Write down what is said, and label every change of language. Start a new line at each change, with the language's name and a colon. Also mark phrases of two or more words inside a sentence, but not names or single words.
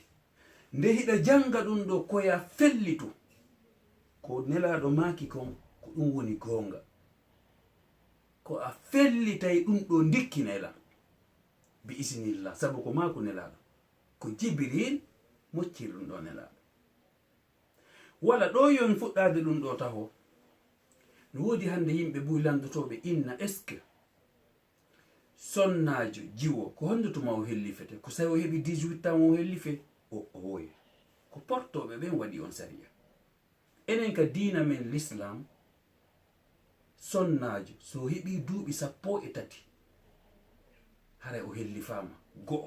Fula: nde hiɗa janga ɗum ɗo koya fellitu ko nelaɗo maki kon ko ɗum woni gonga, ko a fellitay ɗum ɗo dikkinayla bi isinillah, sabu ko mako nelaɗo, ko jibril mocciri ɗum ɗo nelaɗo. wala ɗo yon fuɗɗade ɗum ɗo taho no woodi hande yimɓe buy landotoɓe inna
French: est ce que
Fula: sonnajo jiwo ko hondotuma o hellifete, ko sawi o heɓi 18 ans o hellife o woya, ko portoɓe ɓen waɗi on sariya. enen ka diina men l'islam sonnajo so heɓi duuɓi 13 haray o hellifama go'o,